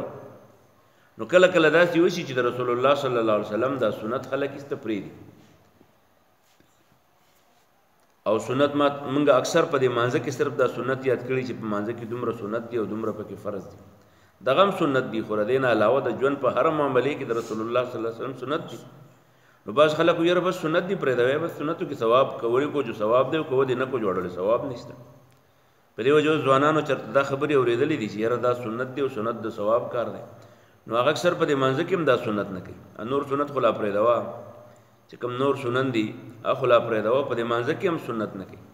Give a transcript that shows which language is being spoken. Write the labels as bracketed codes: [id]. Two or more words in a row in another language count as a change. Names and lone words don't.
[ps] نو کله کله داسې وشي چې د رسول الله [ar] صلی الله علیه وسلم [ps] دا سنت خلک ایسته پرېږدي، او سنت موږ اکثر په دې مانځه کې صرف دا سنت یاد کړي چې په مانځه کې دومره سنت دي او دومره پکې فرض دي، دغه هم سنت دي، خو د دې نه علاوه د ژوند په هره معاملې کې د رسول الله [ar] صلی الله علیه وسلم [ps] سنت دي. نو بعض خلک یاره بس سنت دی پرېږدوی، بس سنتو کې ثواب کولی کو جو ثواب دی او کو دې نه کو جوړلی ثواب نشته. په دې وجه ځوانانو چېرته دا خبرې اورېدلې دي چې یاره دا سنت دی او سنت د ثواب کار دی، نو هغه اکثر په دې مانځه کې هم دا سنت نه کوي. نور سنت خو لا پرېږدوه، چې کوم نور سنن دي هغه خو لا پرېږدوه، په دې مانځه کې هم سنت نه کوي.